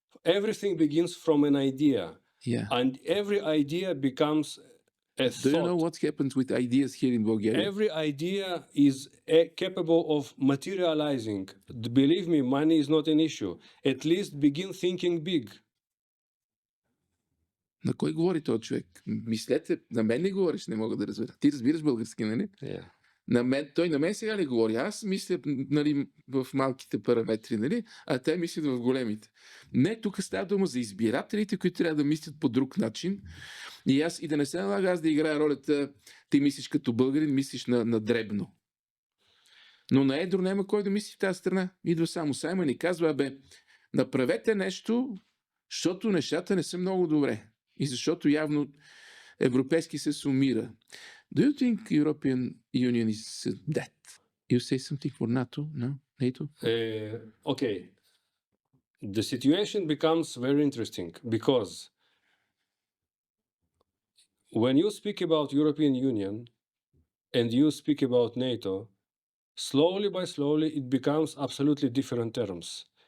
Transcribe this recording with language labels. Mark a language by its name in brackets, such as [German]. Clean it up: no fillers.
[English] Everything begins from an idea. Yeah. And every idea becomes a Do you know thought. what happens with ideas here in Bulgaria? Every idea is capable of materializing. Believe me, money is not an issue. At least begin thinking big. [Bulgarian] На кой говори този човек? Мислете, на мен ли говориш? Не мога да разбера. Ти разбираш български, нали? [English] Yeah. [Bulgarian] Той на мен сега ли говори? Аз мисля, нали, в малките параметри, нали? А те мислят в големите. Не, тук става дума за избирателите, които трябва да мислят по друг начин. И да не се налага аз да играя ролята, ти мислиш като българин, мислиш на дребно. Но на едро няма кой да мисли в тази страна. Идва само Саймън и казва, направете нещо, защото нещата не са много добре. И защото явно Европейски се сумира. [English] Do you think European Union is dead? You say something for NATO? No? NATO? Okay. The situation becomes very interesting because when you speak about European Union and you speak about NATO, slowly by slowly it becomes absolutely different terms.